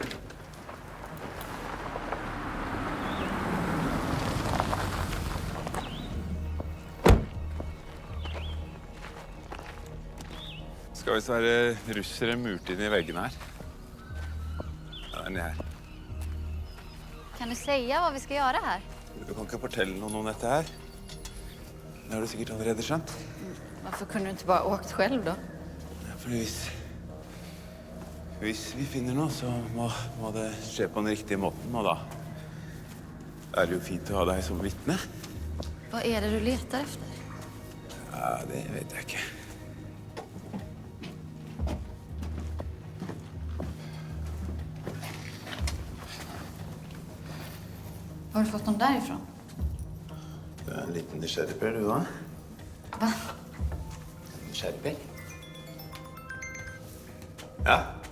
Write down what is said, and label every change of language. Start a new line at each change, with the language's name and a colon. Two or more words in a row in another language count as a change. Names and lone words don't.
Swedish: Ska vi så här russare murt in i väggen här? Ja, den är här. Kan du säga vad vi ska göra här?
Norwegian: Du kan inte fortelle noen om dette her. Det har du sikkert allerede skjønt.
Swedish: Varför kunde du inte bara åkt själv då?
Norwegian: For hvis vi finner noe, så må det skje på den riktige måten. Og da er det jo fint å ha deg som vittne.
Swedish: Vad är det du letar efter?
Norwegian: Ja, det vet jeg ikke.
Swedish: Var har du fått dem därifrån?
Norwegian: Du er en liten nysgjerrigper, du da.
Swedish: Va?
Norwegian: Nysgjerrigper? Ja.